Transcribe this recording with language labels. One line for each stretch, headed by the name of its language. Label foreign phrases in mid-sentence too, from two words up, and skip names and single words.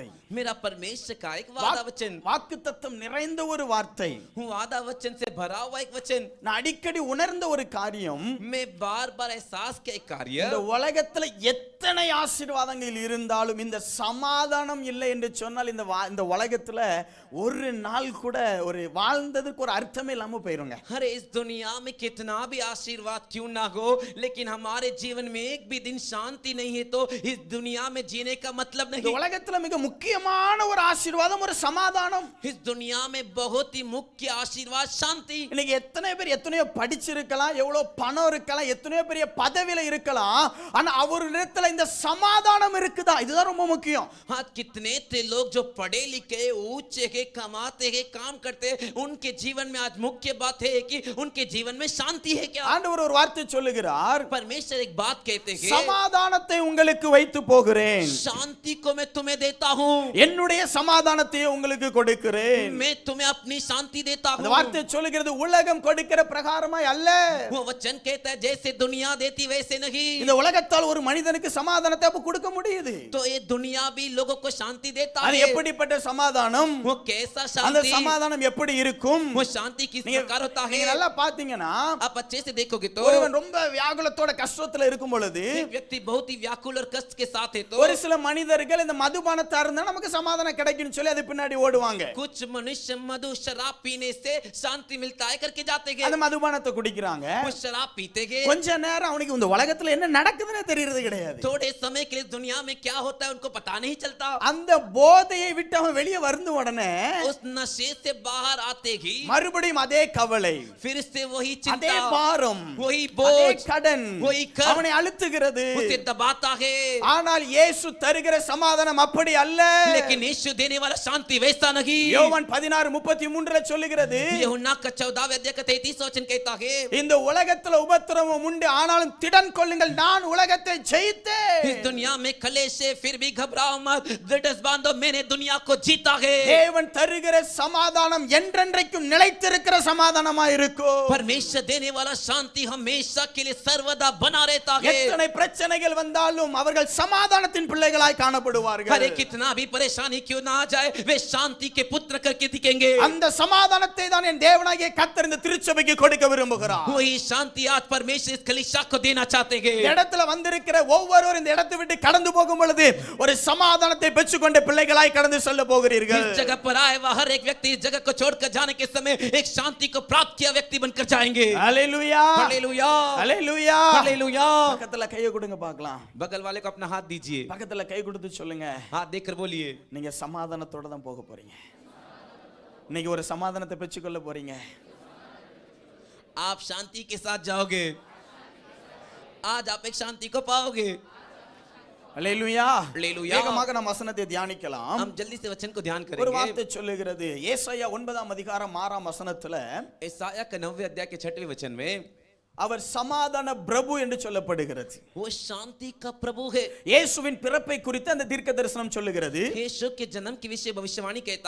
Hindi: मेरा परमेश्वर का एक वादा वचन,
Tamil: வாக்குத்தத்தம் நிறைந்த ஒரு வார்த்தை.
Hindi: वादा वचन से भरा हुआ एक वचन।
Tamil: நான் அடிக்கடி உணர்ந்த ஒரு காரியம்,
Hindi: मैं बार बार एहसास किया एक कार्य,
Tamil: இந்த உலகத்துல எத்தனை ஆசீர்வாதங்கள் இருந்தாலும் இந்த சமாதானம் இல்லை என்று சொன்னால் இந்த உலகத்துல ஒரு நாள் கூட ஒரு வாழ்ந்ததுக்கு ஒரு அர்த்தமே இல்லாம போயிருங்க.
Hindi: अरे इस दुनिया में कितना भी आशीर्वाद क्यों ना हो, लेकिन हमारे जीवन में एक भी दिन शांति नहीं है तो इस दुनिया में जीने का मतलब
Tamil: இந்த
Hindi: नहीं।
Tamil: உலகத்துல மிக முக்கியமான ஒரு ஆசீர்வாதம் ஒரு சமாதானம்.
Hindi: इस दुनिया में बहुत ही मुख्य आशीर्वाद शांति।
Tamil: இன்னைக்கு எத்தனை பேர் எத்தனையோ படிச்சிருக்கலாம், எவ்வளவு பணம் இருக்கலாம், எத்தனையோ பெரிய பதவியில இருக்கலாம், ஆனா அவரிடத்துல இந்த சமாதானம் இருக்குதா, இதுதான் ரொம்ப முக்கியம்.
Hindi: हाँ, कितने थे लोग जो पढ़े लिखे ऊंचे के कमाते हैं काम करते हैं, उनके जीवन में आज मुख्य बात है कि उनके जीवन में शांति है क्या?
Tamil: ஆண்டவர் ஒரு வார்த்தை சொல்லுகிறார்,
Hindi: परमेश्वर एक बात कहते हैं,
Tamil: சமாதானத்தை உங்களுக்கு வைத்து போகிறேன்,
Hindi: शांति को मैं तुम्हें देता हूँ,
Tamil: என்னுடைய சமாதானத்தை உங்களுக்கு கொடுக்கிறேன்.
Hindi: मैं तुम्हें अपनी शांति देता
Tamil: அந்த
Hindi: हूँ।
Tamil: வார்த்தை சொல்லுகிறது உலகம் கொடுக்கிற பிரகாரமாய் அல்ல.
Hindi: वो वचन कहता है जैसे दुनिया देती वैसे नहीं।
Tamil: இந்த உலகத்தால் ஒரு மனிதனுக்கு சமாதானத்தை அப்ப கொடுக்க முடியுது.
Hindi: तो ये दुनिया भी लोगों को शांति देता
Tamil: அது
Hindi: है।
Tamil: எப்படிப்பட்ட சமாதானம்,
Hindi: वो कैसा
Tamil: அந்த
Hindi: शांति,
Tamil: சமாதானம் எப்படி இருக்கும்,
Hindi: वो शांति किस प्रकार होता है?
Tamil: நீங்க நல்லா பாத்தீங்கன்னா
Hindi: आप अच्छे से देखोगे तो
Tamil: ஒருவன் ரொம்ப வியாகுலத்தோட கஷ்டத்துல இருக்கும் பொழுது
Hindi: एक व्यक्ति बहुत ही व्याकुल और कष्ट के साथ है तो
Tamil: ஒரு சில மனிதர்கள் இந்த மதுபானத்தா இருந்தா நமக்கு சமாதானம் கிடைக்கும்னு சொல்லி அது பின்னாடி ஓடுவாங்க.
Hindi: कुछ मनुष्य मधु शराब पीने से शांति मिलता है करके जाते
Tamil: அந்த
Hindi: हैं,
Tamil: மதுபானத்தை குடிக்கிறாங்க,
Hindi: वो शराब पीते हैं।
Tamil: கொஞ்ச நேரம் அவனுக்கு இந்த உலகத்துல என்ன நடக்குதுன்னு தெரியறது கிடையாது.
Hindi: थोड़े समय के लिए दुनिया में क्या होता है उनको पता नहीं चलता।
Tamil: அந்த போதையை விட்டு அவன் வெளியே வந்த உடனே
Hindi: उस नशे से बाहर आते ही
Tamil: மறுபடியும் அதே கவலை,
Hindi: फिर से वही
Tamil: அதே
Hindi: चिंता,
Tamil: பாரம்,
Hindi: वही
Tamil: அதே
Hindi: बोझ,
Tamil: கடன்,
Hindi: वही कर्ज,
Tamil: அவனை அழுத்துகிறது.
Hindi: उसे दबाता है,
Tamil: ஆனால் இயேசு தருகிற சமாதானம் அப்படி அல்ல.
Hindi: लेकिन यीशु देने वाला शांति वैसा नहीं.
Tamil: யோவான் 16:33 சொல்லுகிறது,
Hindi: यूहन्ना का 14वें अध्याय का 33 वचन कहता है,
Tamil: இந்த உலகத்துல உபத்திரவம் உண்டு, ஆனாலும் திடன் கொள்ளுங்கள், நான் உலகத்தை ஜெயித்தேன்.
Hindi: इस दुनिया में क्लेश है, फिर भी घबराओ मत, धीरज बांधो, मैंने दुनिया को जीता है.
Tamil: தேவன் தருகிற சமாதானம் என்றென்றைக்கும் நிலைத்திருக்கிற சமாதானமா இருக்கும்.
Hindi: परमेश्वर देने वाला शांति हमेशा के लिए सर्वदा बना रहता है.
Tamil: எத்தனை பிரச்சனைகள் வந்தாலும் அவர்கள் சமாதானத்தின் பிள்ளைகளாய் காணப்படுவார்கள்.
Hindi: अरे कितना भी परेशानी क्यों ना आ जाए, वे शांति के पुत्र करके दिखेंगे.
Tamil: அந்த சமாதானத்தை தான் என் தேவனாகிய கர்த்தர் இந்த திருச்சபைக்கு கொடுக்க விரும்புகிறார்.
Hindi: वही शांति आज परमेश्वर इस कलीसिया को देना चाहते हैं.
Tamil: இந்த இடத்துல வந்திருக்கிற ஒவ்வொருவரும் இந்த இடத்தை விட்டு கடந்து போகும் பொழுது ஒரு சமாதானத்தை பெற்றுக்கொண்ட பிள்ளைகளாய் கடந்து செல்ல போகிறீர்கள்.
Hindi: इस जगह पर आए हुआ हर एक व्यक्ति इस जगह को छोड़कर जाने के समय एक शांति को प्राप्त किया व्यक्ति बनकर जाएंगे.
Tamil: ஹalleluya,
Hindi: हालेलुया,
Tamil: ஹalleluya,
Hindi: हालेलुया.
Tamil: பக்கத்துல கையை கொடுங்க பார்க்கலாம்.
Hindi: बगल वाले को अपना हाथ दीजिए,
Tamil: பக்கத்துல கை கொடுத்து சொல்லுங்க,
Hindi: हाथ देकर बोलिए,
Tamil: நீங்க சமாதானத்தோட தான் போக போறீங்க. இன்னைக்கு ஒரு சமாதானத்தை பெற்றுக்கொள்ள போறீங்க.
Hindi: आप शांति के साथ जाओगे. आज आप एक शांति को पाओगे.
Tamil: ஹalleluya, ஹalleluya. வேகமாக நாம் வசனத்தை தியானிக்கலாம்.
Hindi: हम जल्दी से वचन को ध्यान
Tamil: ஒரு
Hindi: करेंगे.
Tamil: வார்த்தை சொல்லுகிறது, ஏசாயா 9ஆம் அதிகாரம் 6ஆம் வசனத்துல
Hindi: ईसाया के 9वें अध्याय के 6वें वचन में
Tamil: அவர் சமாதான பிரபு என்று சொல்லப்படுகிறது.
Hindi: वो शांति का प्रभु है.
Tamil: இயேசுவின் பிறப்பை குறித்து அந்த தீர்க்க தரிசனம் சொல்லுகிறது.
Hindi: यीशु के जन्म की विषय भविष्यवाणी कहता